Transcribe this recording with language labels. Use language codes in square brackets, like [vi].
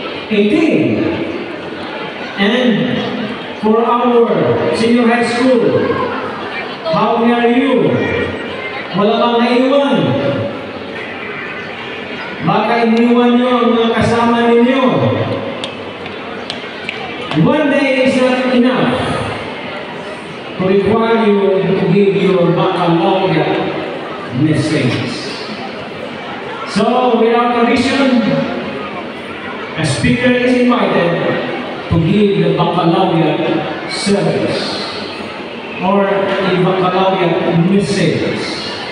[en] 18. And for our senior high school, how many are you? [tl] Wala bang naiwan? Baka iniwan nyo ang mga kasama ninyo. [en] One day is not enough to require you to give your baccalaureate message. So, with our tradition, a speaker is invited to give the baccalaureate service or a baccalaureate message.